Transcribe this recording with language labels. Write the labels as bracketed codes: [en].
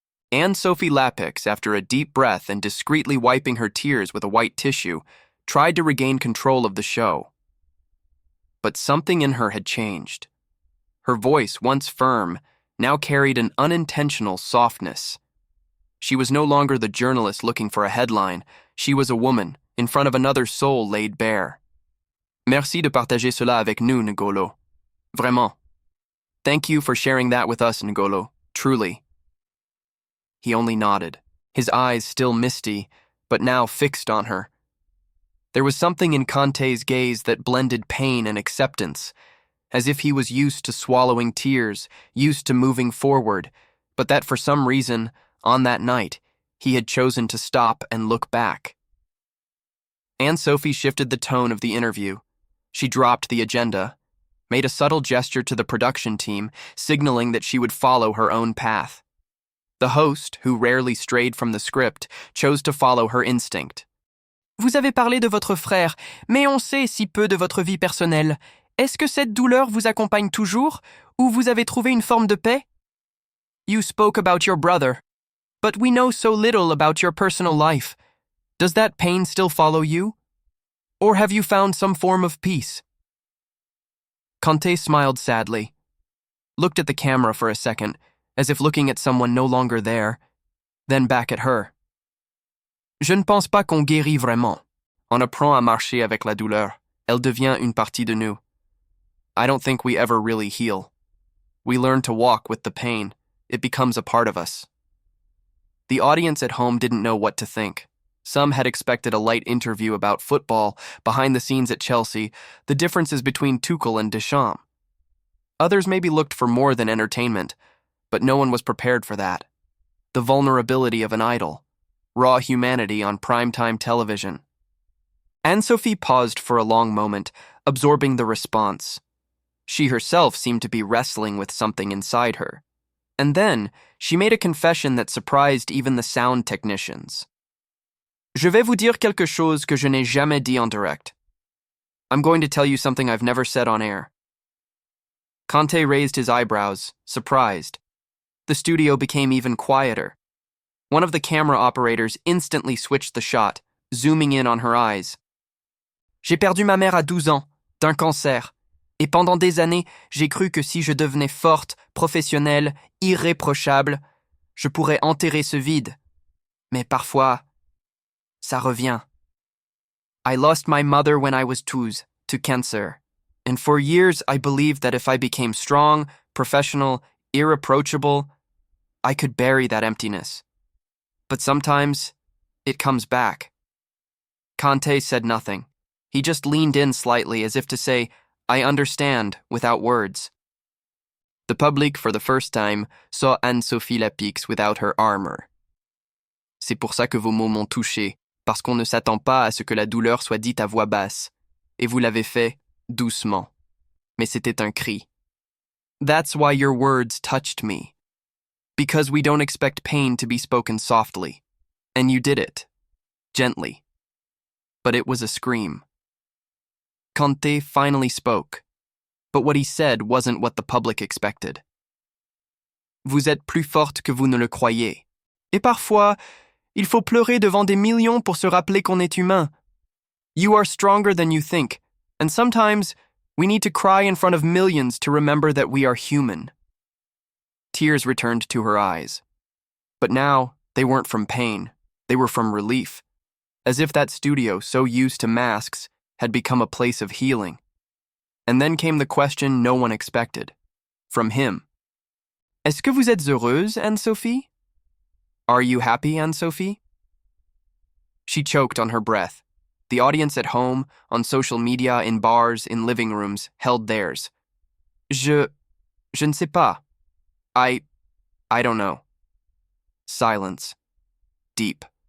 [en] Anne-Sophie Lapix, after a deep breath and discreetly wiping her tears with a white tissue, tried to regain control of the show. But something in her had changed. Her voice, once firm, now carried an unintentional softness. She was no longer the journalist looking for a headline. She was a woman, in front of another soul laid bare. [fr] Merci de partager cela avec nous, Ngolo. Vraiment. [en] Thank you for sharing that with us, Ngolo. Truly. He only nodded, his eyes still misty, but now fixed on her. There was something in Kanté's gaze that blended pain and acceptance, as if he was used to swallowing tears, used to moving forward, but that for some reason, on that night, he had chosen to stop and look back. Anne-Sophie shifted the tone of the interview. She dropped the agenda, made a subtle gesture to the production team, signaling that she would follow her own path. The host, who rarely strayed from the script, chose to follow her instinct. [fr] Vous avez parlé de votre frère, mais on sait si peu de votre vie personnelle. Est-ce que cette douleur vous accompagne toujours, ou vous avez trouvé une forme de paix? [en] You spoke about your brother, but we know so little about your personal life. Does that pain still follow you? Or have you found some form of peace? Kanté smiled sadly, looked at the camera for a second, as if looking at someone no longer there, then back at her. [fr] Je ne pense pas qu'on guérit vraiment. On apprend à marcher avec la douleur. Elle devient une partie de nous. [en] I don't think we ever really heal. We learn to walk with the pain. It becomes a part of us. The audience at home didn't know what to think. Some had expected a light interview about football, behind the scenes at Chelsea, the differences between Tuchel and Deschamps. Others maybe looked for more than entertainment, but no one was prepared for that. The vulnerability of an idol, raw humanity on primetime television. Anne-Sophie paused for a long moment, absorbing the response. She herself seemed to be wrestling with something inside her. And then, she made a confession that surprised even the sound technicians. [fr] Je vais vous dire quelque chose que je n'ai jamais dit en direct. [en] I'm going to tell you something I've never said on air. Kanté raised his eyebrows, surprised. The studio became even quieter. One of the camera operators instantly switched the shot, zooming in on her eyes. [fr] J'ai perdu ma mère à 12 ans, d'un cancer. Et pendant des années, j'ai cru que si je devenais forte, professionnelle, irréprochable, je pourrais enterrer ce vide. Mais parfois, ça revient. [en] I lost my mother when I was 12, to cancer. And for years, I believed that if I became strong, professional, irreproachable, I could bury that emptiness. But sometimes, it comes back. Kanté said nothing. He just leaned in slightly as if to say, I understand, without words. The public, for the first time, saw Anne-Sophie Lapix without her armor. [fr] C'est pour ça que vos mots m'ont touché, parce qu'on ne s'attend pas à ce que la douleur soit dite à voix basse. Et vous l'avez fait, doucement. Mais c'était un cri. [en] That's why your words touched me. Because we don't expect pain to be spoken softly. And you did it. Gently. But it was a scream. Kanté finally spoke. But what he said wasn't what the public expected. [fr] Vous êtes plus forte que vous ne le croyez. Et parfois, il faut pleurer devant des millions pour se rappeler qu'on est humain. [en] You are stronger than you think, and sometimes we need to cry in front of millions to remember that we are human. Tears returned to her eyes. But now, they weren't from pain. They were from relief. As if that studio, so used to masks, had become a place of healing. And then came the question no one expected. From him. [fr] Est-ce que vous êtes heureuse, Anne-Sophie? [en] Are you happy, Anne-Sophie? She choked on her breath. The audience at home, on social media, in bars, in living rooms, held theirs. [fr] Je ne sais pas. [en] I don't know. Silence. Deep.